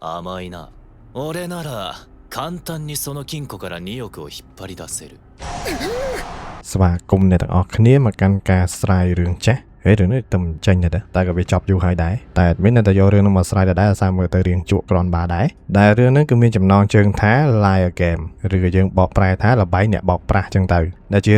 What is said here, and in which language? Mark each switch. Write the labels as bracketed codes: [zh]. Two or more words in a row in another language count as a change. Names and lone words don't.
[ja] 甘いな。俺なら簡単にその金庫から2億を引っ張り出せる。 [km] ស្វាគមន៍អ្នកទាំងអស់គ្នាមកកាន់ការស្រាយរឿងចាស់ហើយរឿងនេះទៅមិនចេញទេតែក៏វាចប់យូរហើយដែរតែមានតែយករឿងនោះមកស្រាយដែរសារមើលទៅរៀងជក់ក្រនបាដែរដែលរឿងហ្នឹងគឺមានចំណងជើងថា Liar Game ឬក៏យើងបកប្រែថាល្បែងអ្នកបោកប្រាស់ចឹងទៅដែលជា